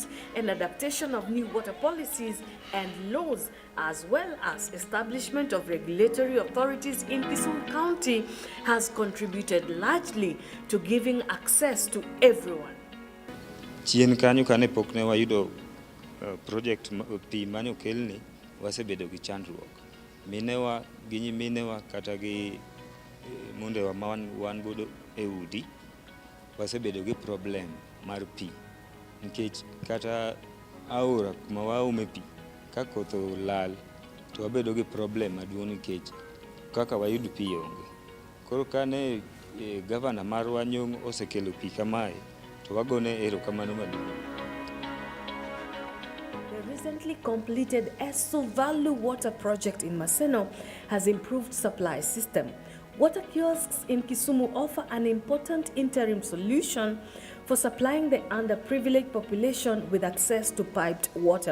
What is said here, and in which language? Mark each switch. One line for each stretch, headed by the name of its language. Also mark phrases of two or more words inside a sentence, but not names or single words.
English: and adaptation of new water policies and laws, as well as establishment of regulatory authorities in Kisumu County, has contributed largely to giving access to everyone.
Luo (Kenya and Tanzania): Chien kanyo kane pok ne wayudo project pi mane okelni, wasebedo gi chandruok. Minewa gi nyiminewa kata gi mondewa ma wan godo e udi, wasebedo gi problem mar pi. Nikech kata aora kuma waome pi, ka koth olal, to wabedo gi problem maduong' nikech kaka wayud pi onge. Koro kane gavana marwa Nyong' osekelo pi kamae, to wagone erokamano maduong'.
English: The recently completed Esuvalu water project in Maseno has improved supply system. Water kiosks in Kisumu offer an important interim solution for supplying the underprivileged population with access to piped water.